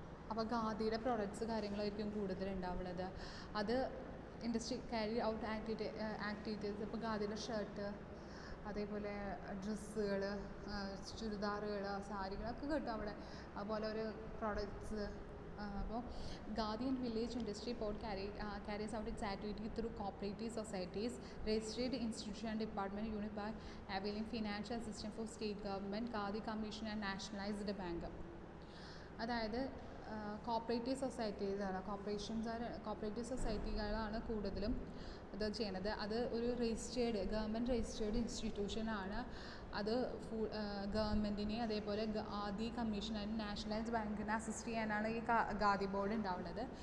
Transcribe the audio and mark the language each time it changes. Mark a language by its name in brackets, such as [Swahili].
[Malayalam] അപ്പോൾ ഖാദിയുടെ പ്രോഡക്റ്റ്സ് കാര്യങ്ങളായിരിക്കും കൂടുതലുണ്ടാവുന്നത്. അത് [English] Industry carry out activities. [Malayalam] ഇപ്പോൾ ഖാദിയുടെ ഷർട്ട്, അതേപോലെ ഡ്രസ്സുകൾ, ചുരിദാറുകൾ, സാരികളൊക്കെ കിട്ടും അവിടെ. അതുപോലെ ഒരു പ്രോഡക്ട്സ്. [English] അപ്പോൾ Khadi and village industry board carries out its activity through cooperative societies, registered institution and department unit by availing financial assistance for state government, Khadi commission and nationalised bank. [Malayalam] അതായത് കോപ്പറേറ്റീവ് സൊസൈറ്റീസാണ്, കോപ്പറേറ്റീവ് സൊസൈറ്റികളാണ് കൂടുതലും ഇത് ചെയ്യുന്നത്. അത് ഒരു ഗവൺമെൻറ് രജിസ്റ്റേർഡ് ഇൻസ്റ്റിറ്റ്യൂഷനാണ്. അത് ഗവൺമെൻറ്റിനെ അതേപോലെ khadi commission and nationalised ബാങ്കിനെ അസിസ്റ്റ് ചെയ്യാനാണ് ഈ ഖാദി ബോർഡ് ഉണ്ടാവുന്നത്.